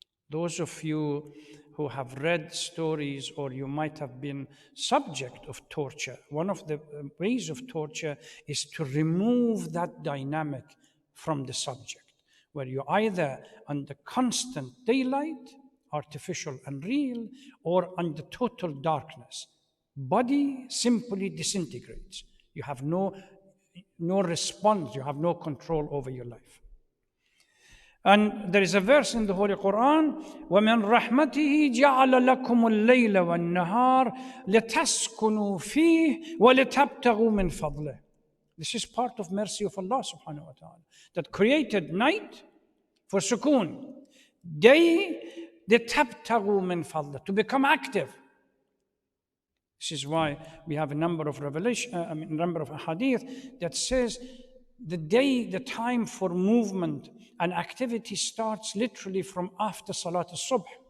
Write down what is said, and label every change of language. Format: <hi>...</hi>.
<en>Those of you who have read stories or you might have been subject of torture, one of the ways of torture is to remove that dynamic from the subject, where you're either under constant daylight, artificial and real, or under total darkness. Body simply disintegrates. You have no response, you have no control over your life.</en> <ar>And there is a verse in the Holy Quran, وَمِنْ رَحْمَتِهِ جَعَلَ لَكُمُ اللَّيْلَ وَالنَّهَارَ لِتَسْكُنُوا فِيهِ وَلِتَبْتَغُوا مِنْ فَضْلِهِ.</ar> <en>This is part of mercy of Allah subhanahu wa ta'ala, that created night for sukoon, day</en> <ar>لِتَبْتَغُوا مِنْ فَضْلِهِ,</ar> <en>to become active. This is why we have a number of number of hadith that says the day, the time for movement and activity starts literally from after Salat al-Subh.</en>